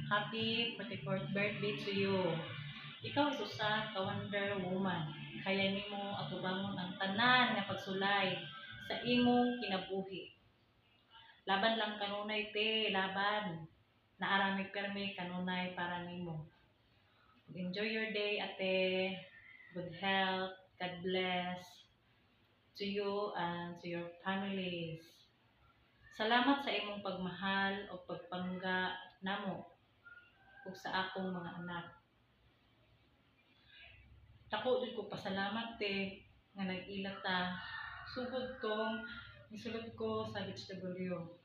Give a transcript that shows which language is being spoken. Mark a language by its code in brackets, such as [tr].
[en] Happy 44th birthday to you. [ceb] Ikaw susa ka Wonder Woman. Kaya nimo atubangon ang tanan nga pagsulay sa imong kinabuhi. Laban lang kanunay te, laban. Naaramig permi kanunay para nimo. [en] Enjoy your day, ate. Good health. God bless to you and to your families. [ceb] Salamat sa imong pagmahal o pagpangga namo ug sa akong mga anak. Dako jud ko pasalamat te nga nag-ila ta sugod tong misulod ko sa HW.